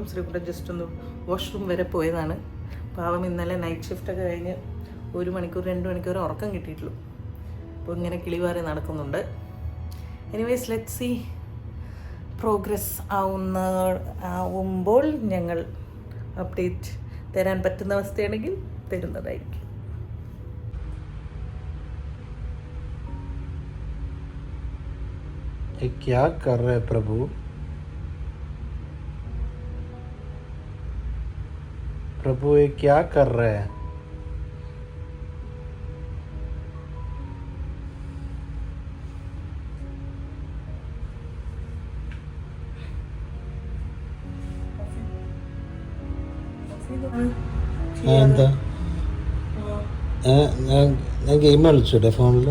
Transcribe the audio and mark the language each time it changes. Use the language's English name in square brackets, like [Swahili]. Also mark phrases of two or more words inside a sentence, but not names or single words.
[Malayalam] ശ്രീകുട്ടൻ ജസ്റ്റ് ഒന്ന് വാഷ്റൂം വരെ പോയതാണ്. പാവം ഇന്നലെ [English] night shift [Malayalam] കഴിഞ്ഞ് 1 മണിക്കൂർ 2 മണിക്കൂർ ഉറക്കം കിട്ടിയിട്ടുള്ളൂ. അപ്പോൾ ഇങ്ങനെ കിളിവാറി നടക്കുന്നുണ്ട്. [English] anyways let's see, [Malayalam] പ്രോഗ്രസ് ആവുമ്പോൾ ഞങ്ങൾ അപ്ഡേറ്റ് തരാൻ പറ്റുന്ന അവസ്ഥയാണെങ്കിൽ തരുന്നതായിരിക്കും. [Hindi] क्या कर रहे प्रभु? प्रभु ये क्या कर रहे हैं? [Malayalam] എന്താ ഞാൻ ഗെയിം കളിച്ചോട്ടെ ഫോണിൽ?